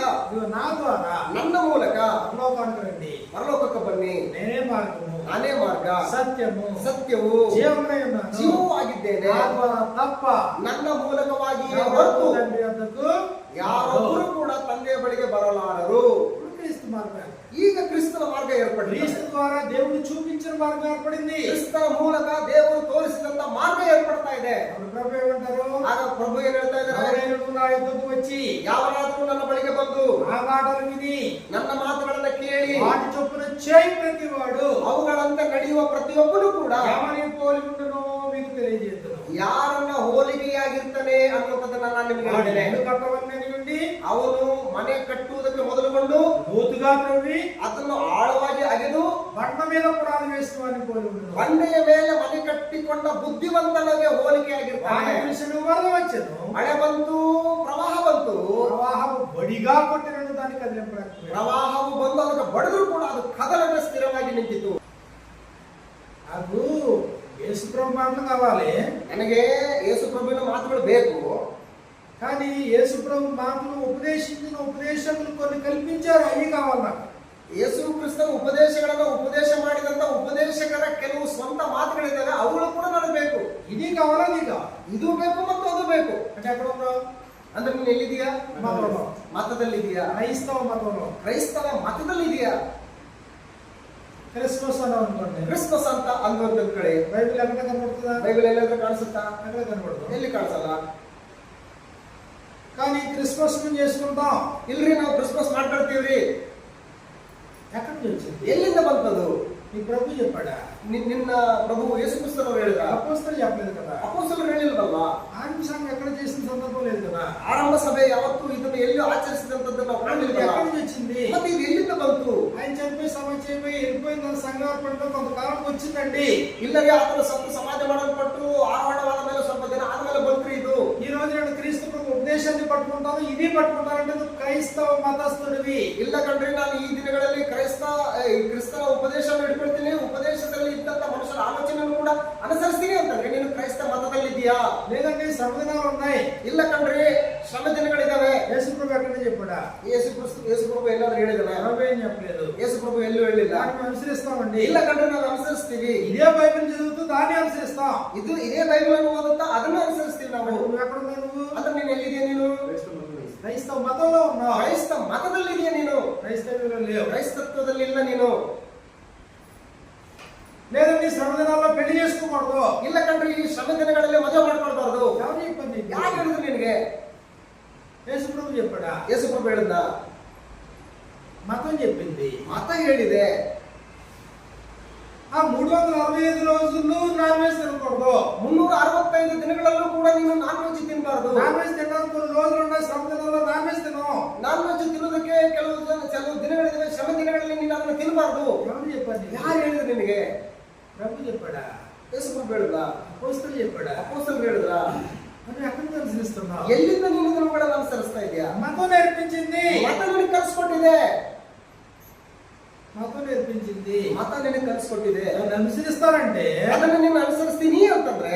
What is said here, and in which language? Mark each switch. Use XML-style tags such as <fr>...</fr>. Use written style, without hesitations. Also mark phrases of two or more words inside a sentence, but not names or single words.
<te>ఇదిగో నా ద్వారా</te> <kn>ನನ್ನ ಮೂಲಕ</kn> <te>పరలోకానికి రండి.</te> <kn>ಪರಲೋಕಕ್ಕೆ ಬನ್ನಿ.</kn> <te>నేనే మార్గము,</te> <kn>ನಾನೇ ಮಾರ್ಗ,</kn> <te>సత్యము,</te> <kn>ಸತ್ಯವು,</kn> <te>జీవమునై ఉన్నాను.</te> <kn>ಜೀವವೂ ಆಗಿದ್ದೇನೆ.</kn> <te>నా ద్వారా తప్ప</te> <kn>ನನ್ನ ಮೂಲಕವಾಗಿ</kn> <te>ఎవరు</te> <kn>ಹೊರತು</kn> <te>తండ్రి వద్దకు</te> <kn>ಯಾರೊಬ್ಬರು ಕೂಡ ತಂದೆಯ ಬಳಿಗೆ ಬರಲಾರರು.</kn> <te>ఇప్పుడు క్రీస్తు మార్గం.</te> <kn>ಈಗ ಕ್ರಿಸ್ತನ ಮಾರ್ಗ ಏರ್ಪಡಿದೆ.</kn> <te>క్రీస్తు ద్వారా దేవుడు చూపించిన మార్గం ఏర్పడింది.</te> <kn>ಕ್ರಿಸ್ತನ ಮೂಲಕ ದೇವರು ತೋರಿಸಿದಂತ ಮಾರ್ಗ ಏರ್ಪಡ್ತಾ ಇದೆ.</kn> <te>అప్పుడు ప్రభు ఏమంటారు?</te> <kn>ಆಗ ಪ್ರಭು ಏನ್ ಹೇಳ್ತಾ ಇದ್ದಾರೆ?</kn> <te>ఎవరైనా నా యొద్దకు వచ్చి</te> <kn>ಯಾವನಾದರೂ ನನ್ನ ಬಳಿಗೆ ಬಂದು</kn> <te>ఆ మాటలు విని</te> <kn>ನನ್ನ ಮಾತುಗಳನ್ನ ಕೇಳಿ</kn> <te>వాటి చొప్పున చేయి ప్రతివాడు</te> <kn>ಅವುಗಳಂತೆ ನಡೆಯುವ ಪ್ರತಿಯೊಬ್ಬನು ಕೂಡ</kn> <te>ఎవరిని పోలి ఉండునో మీకు తెలియజేస్తును.</te> <kn>ಯಾರನ್ನ ಹೋಲಿಕೆಯಾಗಿರ್ತಾನೆ ಅನ್ನುವುದನ್ನ ನಾನು ನಿಮಗೆ ಹೇಳಿದ್ದೇನೆ.</kn> <te>ఇల్లు కట్టవలనని ఉండి</te> <kn>ಅವನು ಮನೆ ಕಟ್ಟುವುದಕ್ಕೆ ಮೊದಲುಗೊಂಡು</kn> <te>లోతుగా త్రవ్వి</te> <kn>ಅದನ್ನು ಆಳವಾಗಿ ಅಗೆದು</kn> <te>బండ మీద పునాది వేసిన వారిని పోలి ఉండును.</te> <kn>ಬಂಡೆಯ ಮೇಲೆ ಮನೆ ಕಟ್ಟಿಕೊಂಡ ಬುದ್ಧಿವಂತನಿಗೆ ಹೋಲಿಕೆಯಾಗಿರ್ತಾನೆ.</kn> <te>వరద వచ్చెను,</te> <kn>ಮಳೆ ಬಂತು, ಪ್ರವಾಹ ಬಂತು,</kn> <te>ప్రవాహము బడిగా కొట్టినను దాన్ని కదిలింపలేకపోయాడు.</te> <kn>ಪ್ರವಾಹವು ಬಂದು ಅದಕ್ಕೆ ಬಡಿದ್ರು ಕೂಡ ಅದು ಕದಲದ ಸ್ಥಿರವಾಗಿ ನಿಂತಿತು.</kn> <te>నాకు యేసు ప్రభు మాటలు కావాలి,</te> <kn>ನನಗೆ ಯೇಸು ಪ್ರಭುವಿನ ಮಾತುಗಳು ಬೇಕು.</kn> <te>కానీ యేసు ప్రభు మాటలు ఉపదేశించిన ఉపదేశకులు కొన్ని కల్పించారు, అవి కావాలి నాకు.</te> <kn>ಯೇಸು ಕ್ರಿಸ್ತನ ಉಪದೇಶಗಳನ್ನು ಉಪದೇಶ ಮಾಡಿದಂತ ಉಪದೇಶಕರ ಕೆಲವು ಸ್ವಂತ ಮಾತುಗಳಿದ್ದಾವೆ, ಅವುಗಳು ಕೂಡ ನನಗೆ ಬೇಕು.</kn> <te>ఇది కావాలా అది కావాలి.</te> <kn>ಇದು ಬೇಕು ಮತ್ತು ಅದು ಬೇಕು.</kn> <te>అంటే ఎక్కడ ఉన్నావు?</te> <kn>ಅಂದ್ರೆ ನೀನು ಎಲ್ಲಿದೀಯಾ?</kn> <te>మతంలో,</te> <kn>ಮತದಲ್ಲಿದೀಯಾ?</kn> <te>క్రైస్తవ మతంలో.</te> <kn>ಕ್ರೈಸ್ತವ ಮತದಲ್ಲಿದೆಯಾ?</kn> <te>క్రిస్మస్ అన్నావు అనుకోండి,</te> <kn>ಕ್ರಿಸ್ಮಸ್ ಅಂತ ಅಂದುವಂತ ಕಡೆ</kn> <te>బైబిల్ ఎక్కడ కనబడుతుందా?</te> <kn>ಬೈಬಲ್ ಎಲ್ಲಾದ್ರೂ ಕಾಣಿಸುತ್ತಾ?</kn> <te>ఎక్కడ కనబడదు.</te> <kn>ಎಲ್ಲಿ ಕಾಣಿಸಲ್ಲ.</kn> <te>కానీ క్రిస్మస్ మేము చేసుకుంటాం.</te> <kn>ಇಲ್ರಿ, ನಾವು ಕ್ರಿಸ್ಮಸ್ ಮಾಡ್ಕೊಳ್ತೀವ್ರಿ.</kn> <te>ఎక్కడి నుంచి వచ్చింది?</te> <kn>ಎಲ್ಲಿಂದ ಬಂತದು?</kn> <te>నీ ప్రభు చెప్పాడా?</te> <kn>ನಿನ್ನ ಪ್ರಭು ಯೇಸು ಕ್ರಿಸ್ತನವರು ಹೇಳಿದ್ರ?</kn> <te>అపోస్తలు చెప్పలేదు కదా.</te> <kn>ಅಪೊಸ್ತಲರು ಹೇಳಿಲ್ವಲ್ಲ.</kn> <te>ఆరంభ సంఘం ఎక్కడ చేసిన సందర్భం లేదు కదా.</te> <kn>ಆರಂಭ ಸಭೆ ಯಾವತ್ತೂ ಇದನ್ನು ಎಲ್ಲಿ ಆಚರಿಸಿದಂತದ್ದು ನಾವು</kn> <te>ఇది</te> <kn>ಕಾಣಲಿಲ್ಲ.</kn> <te>ఎక్కడి నుంచి వచ్చింది?</te> <kn>ಮತ್ತೆ ಇದು ಎಲ್ಲಿಂದ ಬಂತು?</kn> <te>ఆయన చనిపోయి సమాజ అయిపోయి వెళ్ళిపోయిన సంఘార్పణలో కొంతకాలం వచ్చిందండి.</te> <kn>ಇಲ್ಲವೇ ಆತನ ಸಮಾಜ ಮಾಡಲ್ಪಟ್ಟು ಆರೋಹಣವಾದ ಮೇಲೆ ಸ್ವಲ್ಪ ದಿನ ಆದ್ಮೇಲೆ ಬಂತ್ರಿ ಇದು.</kn> <te>ఈ రోజు నేను క్రీస్తు ప్రభు ఉపదేశాన్ని పట్టుకుంటాను, ఇది పట్టుకుంటానంటే నువ్వు క్రైస్తవ మతస్థుడివి.</te> <kn>ಇಲ್ಲ ಕಣ್ರಿ, ನಾನು ಈ ದಿನಗಳಲ್ಲಿ ಕ್ರಿಸ್ತನ ಉಪದೇಶವನ್ನು ಹಿಡ್ಕೊಳ್ತೀನಿ, ಉಪದೇಶದಲ್ಲಿ ಇದ್ದಂತ ಮನುಷ್ಯರ ಆಲೋಚನೆಯನ್ನು ಕೂಡ ಅನುಸರಿಸ್ತೀನಿ ಅಂತಂದ್ರೆ ನೀನು ಕ್ರೈಸ್ತ ಮತದಲ್ಲಿದ್ದೀಯಾ?</kn> <te>లేదంటే శ్రమదినాలు ఉన్నాయి.</te> <kn>ಇಲ್ಲ ಕಣ್ರಿ, ಶ್ರಮ ದಿನಗಳಿದ್ದಾವೆ.</kn> <te>యేసు ప్రభు ఎక్కడ చెప్పాడా?</te> <kn>ಯೇಸು ಪ್ರಭು ಎಲ್ಲಾದ್ರೂ ಹೇಳಿದಾನೆ?</kn> <te>ప్రభు ఏం చెప్పలేదు.</te> <kn>ಯೇಸು ಪ್ರಭು ಎಲ್ಲೂ ಹೇಳಿಲ್ಲ.</kn> <te>దాన్ని అనుసరిస్తామండి.</te> <kn>ಇಲ್ಲ ಕಣ್ರಿ, ನಾವು ಅನುಸರಿಸ್ತೀವಿ.</kn> <te>ఇదే బైబిల్ చదువుతూ దాన్ని అనుసరిస్తాం.</te> <kn>ಇದೇ ಬೈಬಲ್ ಅನ್ನು ಓದುತ್ತಾ ಅದನ್ನು ಅನುಸರಿಸ್ತೀವಿ ನಾವು.</kn> <te>నువ్వు ఎక్కడున్నావు? నువ్వు</te> <kn>ಅಂದ್ರೆ ನೀನು ಎಲ್ಲಿದೆಯಾ? ನೀನು</kn> <te>క్రైస్తవ మతంలో ఉన్నావు.</te> <kn>ಕ್ರೈಸ್ತ ಮತದಲ್ಲಿದೆಯಾ? ನೀನು</kn> <te>క్రైస్తవులు లేవు.</te> <kn>ಕ್ರೈಸ್ತತ್ವದಲ್ಲಿ ಇಲ್ಲ ನೀನು.</kn> <te>లేదండి శ్రమదినాల్లో పెళ్లి చేసుకోకూడదు.</te> <kn>ಇಲ್ಲ ಕಣ್ರಿ, ಈ ಶ್ರಮ ದಿನಗಳಲ್ಲಿ ಮದುವೆ ಮಾಡ್ಕೊಳ್ಬಾರ್ದು.</kn> <te>ఎవరు చెప్పండి?</te> <kn>ಯಾರು ಹೇಳಿದ್ರು ನಿನಗೆ?</kn> <te>యేసు ప్రభు చెప్పాడా?</te> <kn>ಯೇಸು ಪ್ರಭು ಹೇಳಿದ?</kn> <te>మతం చెప్పింది.</te> <kn>ಮತ ಹೇಳಿದೆ.</kn> <te>ఆ 365 రోజులు</te> <en>non veg</en> <te>తినకూడదు.</te> <kn>365 ದಿನಗಳಲ್ಲೂ ಕೂಡ ನೀನು</kn> <en>non veg</en> <kn>ತಿನ್ನಬಾರದು.</kn> <en>non veg</en> <te>తినడానికి కొన్ని రోజులు ఉన్నాయి, శ్రమ దినాల్లో</te> <en>non veg</en> <te>తినం.</te> <en>non veg</en> <kn>ತಿನ್ನೋದಕ್ಕೆ ಕೆಲವು ದಿನಗಳಿವೆ, ಶ್ರಮ ದಿನಗಳಲ್ಲಿ ನೀನು ಅದನ್ನು ತಿನ್ನಬಾರದು.</kn> <te>ఎవరు చెప్పండి?</te> <kn>ಯಾರು ಹೇಳಿದ್ರು ನಿನಗೆ?</kn> <te>ప్రభు చెప్పాడా?</te> <kn>ಯೇಸು ಪ್ರಭು ಹೇಳಿದ?</kn> <te>అపోస్తలులు చెప్పాడా?</te> <kn>ಅಪೊಸ್ತಲರು ಹೇಳಿದ್ರ?</kn> <te>నువ్వు ఎక్కడి నుంచి అనుసరిస్తున్నావు?</te> <kn>ಎಲ್ಲಿಂದ ನೀನು ಇದನ್ನು ಅನುಸರಿಸ್ತಾ ಇದೆಯಾ?</kn> <te>మతం నేర్పించింది.</te> <kn>ಮತ ನಿನಗೆ ಕಲಿಸ್ಕೊಟ್ಟಿದೆ.</kn> <te>మతం నేర్పించింది.</te> <kn>ಮತ ನಿನಗೆ ಕಲಿಸ್ಕೊಟ್ಟಿದೆ.</kn> <te>నన్ను అనుసరిస్తారంటే</te> <kn>ಅದನ್ನು ನೀನು ಅನುಸರಿಸ್ತೀನಿ ಅಂತಂದ್ರೆ</kn>